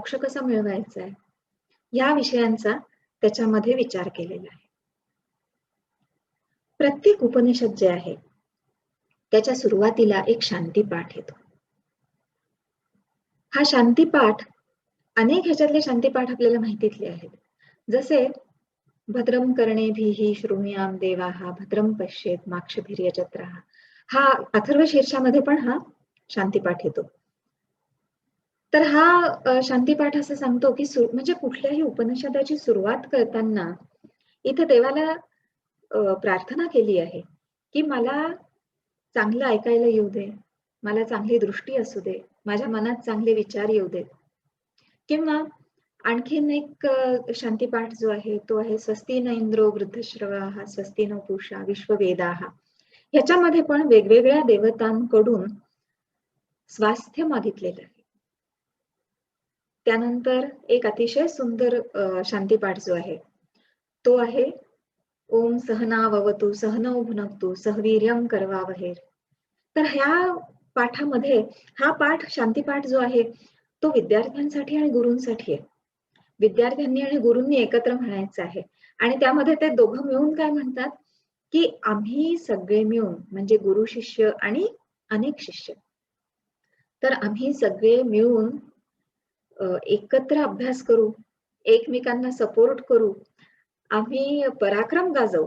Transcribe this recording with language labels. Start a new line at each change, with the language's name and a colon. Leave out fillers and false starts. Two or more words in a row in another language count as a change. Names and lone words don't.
Marathi: मोक्ष कसा मिळवायचा आहे या विषयांचा त्याच्यामध्ये विचार केलेला आहे. प्रत्येक उपनिषद जे आहे त्याच्या सुरुवातीला एक शांतीपाठ येतो. हा शांतीपाठ अनेक ह्याच्यातले शांतीपाठ आपल्याला माहितीतले आहेत.
Sanskrit: जसे भद्रम कर्णेभिः शृणुयाम देवाः भद्रम पश्येत माक्षभिर्यजत्राः.
Marathi: हा अथर्व शीर्षामध्ये पण हा शांतीपाठ येतो. तर हा शांतीपाठ असं सांगतो की म्हणजे कुठल्याही उपनिषदाची सुरुवात करताना इथे देवाला प्रार्थना केली आहे की मला चांगलं ऐकायला येऊ दे, मला चांगली दृष्टी असू दे, माझ्या मनात चांगले विचार येऊ देत. किंवा आणखीन एक शांतीपाठ जो आहे तो आहे
Sanskrit: स्वस्ति न इंद्रो वृद्धश्रवाः स्वस्ति न पूषा विश्ववेदाः.
Marathi: ह्याच्यामध्ये पण वेगवेगळ्या देवतांकडून स्वास्थ्य मागितलेलं आहे. त्यानंतर एक अतिशय सुंदर शांतीपाठ जो आहे तो आहे
Sanskrit: ओम सहनाववतु सहनौ भुनक्तु सहवीर्यं करवावहे.
Marathi: तर ह्या पाठामध्ये हा पाठ शांतीपाठ जो आहे तो विद्यार्थ्यांसाठी आणि गुरूंसाठी आहे. विद्यार्थ्यांनी आणि गुरूंनी एकत्र म्हणायचं आहे आणि त्यामध्ये ते दोघं मिळून काय म्हणतात की आम्ही सगळे मिळून म्हणजे गुरु शिष्य आणि अनेक शिष्य, तर आम्ही सगळे मिळून एकत्र अभ्यास करू, एकमेकांना सपोर्ट करू, आम्ही पराक्रम गाजवू.